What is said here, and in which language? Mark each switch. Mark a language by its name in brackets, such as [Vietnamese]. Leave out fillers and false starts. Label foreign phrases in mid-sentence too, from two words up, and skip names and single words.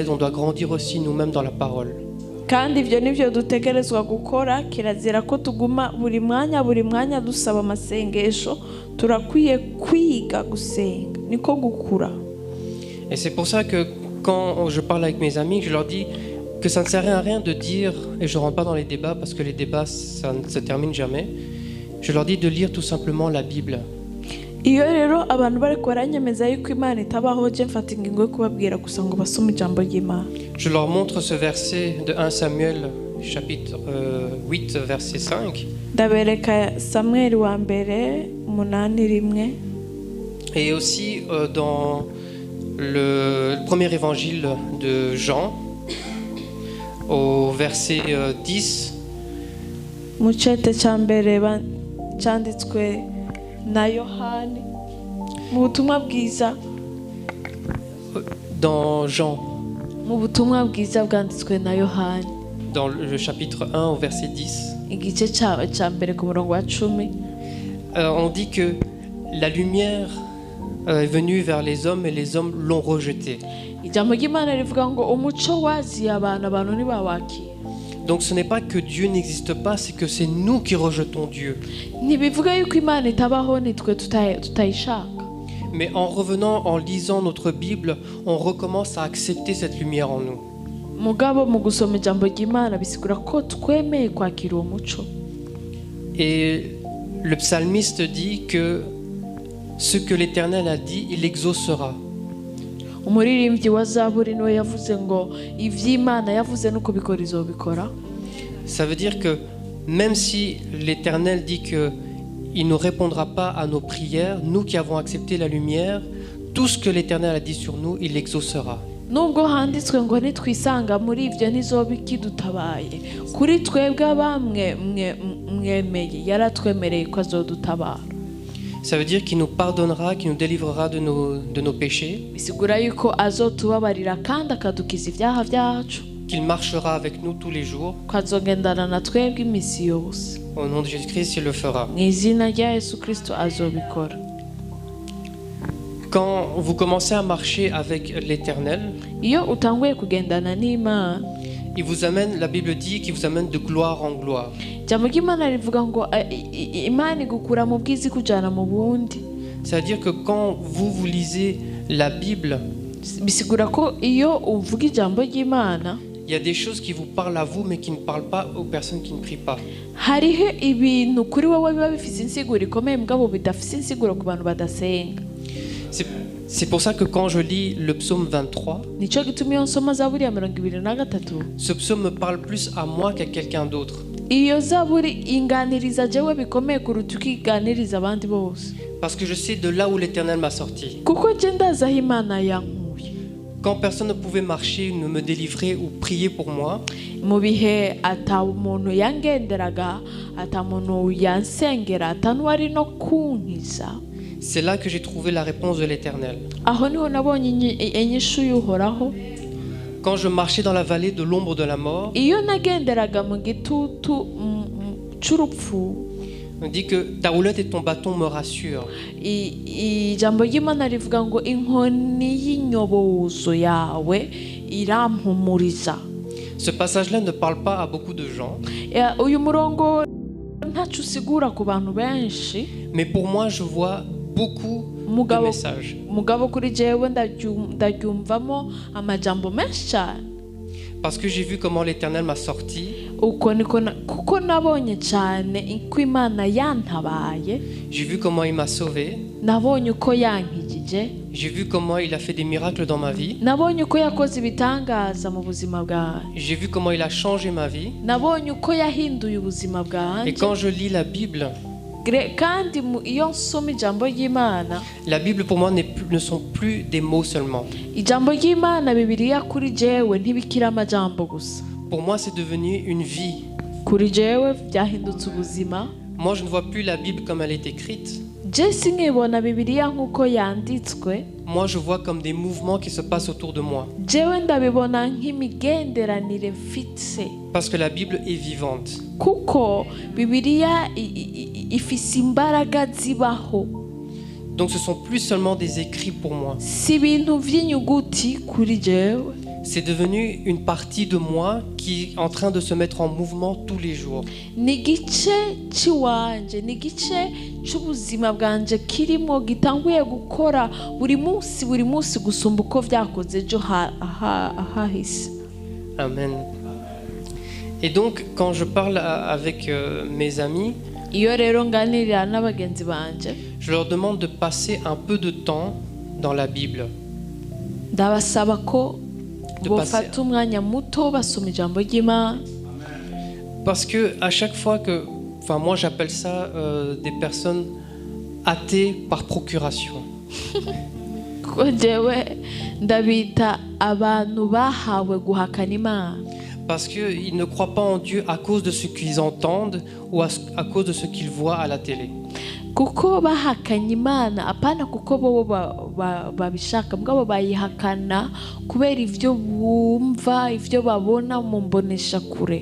[French] On doit grandir aussi nous-mêmes dans la parole. [Rundi] kandi ivyo nivyo dutegerezwa gukora. Kirazira ko tuguma buri mwanya dusaba amasengesho. Turakwiye kwiga gusenga, niko gukura. [French] Et c'est pour ça que quand je parle avec mes amis, je leur dis que ça ne sert à rien de dire, et je ne rentre pas dans les débats parce que les débats ça ne se termine jamais, je leur dis de lire tout simplement la Bible. [Rundi] Iyo rero abantu bari baranyemeza yuko Imana itabaho, je mfata ingingo yo kubabwira gusa ngo basome ijambo ry'Imana. [French] Je leur montre ce verset de 1 Samuel chapitre 8 verset 5. [Rundi] Ndabereka Samuel wa mbere 8:1. [French] Et aussi dans le premier évangile de Jean au verset 10. [Rundi] Mu cete cya mbere cyanditswe na Yohani mu butumwa bwiza. [French] Dans Jean, [Rundi] mu butumwa bwiza bwanditswe na Yohani, [French] dans le chapitre 1 au verset 10, [Rundi] igice cya mbere ku murongo wa 10, [French] on dit que la lumière est venue vers les hommes et les hommes l'ont rejetée. [Rundi] ijambo ry'Imana rivuga ngo umuco waziye abantu ntibawakira. [French] Donc ce n'est pas que Dieu n'existe pas, c'est que c'est nous qui rejetons Dieu. [Rundi] Ntibivuga yuko Imana itabaho nitwe tutayishaka. [French] Mais en revenant, en lisant notre Bible, on recommence à accepter cette lumière en nous. [Rundi] Mugabo mu gusoma ijambo ry'Imana bisigura ko twemeye kwakira uwo muco. [French] Et le psalmiste dit que ce que l'Éternel a dit, il exaucera. [Rundi] Umuririmbyi wa Zaburi niwe yavuze ngo ivy'Imana yavuze nuko bikora izobikora. [French] Ça veut dire que même si l'Éternel dit qu'il ne répondra pas à nos prières, nous qui avons accepté la lumière, tout ce que l'Éternel a dit sur nous, il l'exaucera. [Rundi] Nubwo handitswe ngo nitwisanga muri ivyo ntizoba ikidutabaye, kuri twebwe abamwe mwemeye yaratwemereye ko azodutabara. [French] Ça veut dire qu'il nous pardonnera, qu'il nous délivrera de nos péchés. [Rundi] Bisigura yuko azotubabarira kandi akadukiza ibyaha byacu. [French] qu'il marchera avec nous tous les jours. [Rundi] ko azogendana na twebwe iminsi yose. [French] Au nom de Jésus-Christ, il le fera. [Rundi] Mu izina rya Yesu Kristo azobikora. [French] Quand vous commencez à marcher avec l'Éternel, [Rundi] Iyo utanguye kugendana n'Imana, [French] il vous amène, la Bible dit qu'il vous amène de gloire en gloire. [Rundi] ijambo ry'Imana rivuga ngo Imana igukura mu bwiza ikujyana mu bundi. [French] C'est-à-dire que quand vous lisez la Bible, [Rundi] Bisigura ko iyo uvuga ijambo ry'Imana, [French] il y a des choses qui vous parlent à vous mais qui ne parlent pas aux personnes qui ne prient pas. [Rundi] hariho ibintu kuri wowe biba bifite insiguro ikomeye mugabo bidafite insiguro ku bantu badasenga. [French] C'est pour ça que quand je lis le psaume 23, [Rundi] Nico gituma iyo nsoma Zaburi ya 23, [French] ce psaume me parle plus à moi qu'à quelqu'un d'autre. [Rundi] iyo Zaburi inganiriza jewe bikomeye kuruta uko iganiriza abandi bose. [French] Parce que je sais de là où l'Éternel m'a sorti. [Rundi] Kuko je ndazi aho Imana yankuye. [French] Quand personne ne pouvait marcher, ne me délivrer ou prier pour moi, [Rundi] Mu bihe ata umuntu yangenderaga, ata umuntu yansengera, ata n'uwari no kunkiza, [French] c'est là que j'ai trouvé la réponse de l'Éternel. [Rundi] aho niho nabonye inyishu y'uhoraho. [French] Quand je marchais dans la vallée de l'ombre de la mort, [Rundi] Iyo nagenderaga mu gitutu c'urupfu, [French] on dit que ta houlette et ton bâton me rassurent. [Rundi] ijambo ry'Imana rivuga ngo inkoni y'inyobozo yawe irampumuriza. [French] Ce passage-là ne parle pas à beaucoup de gens, [Rundi] Uyu murongo ntacu usigura ku bantu benshi, [French] mais pour moi, je vois beaucoup de [Rundi] mugabo [French] messages. [Rundi] mugabo kuri jewe ndaryumvamo amajambo menshi cyane. [French] Parce que j'ai vu comment l'Éternel m'a sorti, [Rundi] Uko niko kuko nabonye cyane ko Imana yantabaye, [French] j'ai vu comment il m'a sauvé, [Rundi] nabonye uko yankijije, [French] j'ai vu comment il a fait des miracles dans ma vie, [Rundi] nabonye uko yakoze ibitangaza mu buzima bwawe, [French] j'ai vu comment il a changé ma vie. [Rundi] nabonye uko yahinduye ubuzima [French] Et [Rundi] bwanjye. [French] quand je lis la Bible [Rundi] Kandi iyo nsoma ijambo ry'Imana, [French] pour moi ne sont plus des mots seulement. [Rundi] ijambo ry'Imana Bibiliya kuri jewe ntibikira amajambo gusa. [French] Pour moi, c'est devenu une vie. [Rundi] Kuri jewe byahindutse ubuzima. [French] Moi, je ne vois plus la Bible comme elle est écrite. [Rundi] Je sinkibona Bibiliya nk'uko yanditswe. [French] Moi, je vois comme des mouvements qui se passent autour de moi. [Rundi] Jewe ndabibona nk'imigenderanire mfitse. [French] Parce que la Bible est vivante. [Rundi] Kuko Bibiliya ifise imbaraga zibaho. [French] Donc, ce sont plus seulement des écrits pour moi. [Rundi] Si ibintu vy'inyuguti kuri jewe. [French] C'est devenu une partie de moi qui est en train de se mettre en mouvement tous les jours. [Rundi] Ni igice cy'iwanje, ni igice cy'ubuzima bwanje kirimo gitanguye gukora buri munsi gusumba uko vyakoze ejo hahise. Amen. [French] Et donc, quand je parle avec mes amis, [Rundi] Iyo rero nganirira n'abagenzi banje, [French] je leur demande de passer un peu de temps dans la Bible. [Rundi] ndabasaba ko [French] De [Rundi] bofata umwanya muto basoma ijambo ry'Imana. [French] Parce que à chaque fois que, enfin moi j'appelle ça des personnes athées par procuration. [Rundi] Ko jewe ndabita abantu bahawe guhakana Imana. [French] Parce qu'ils ne croient pas en Dieu à cause de ce qu'ils entendent ou à cause de ce qu'ils voient à la télé. [Rundi] Kuko bahakanye Imana apana kuko bo babishaka mugabo bayihakana kubera ivyo bumva ivyo babona mu mbonesha kure.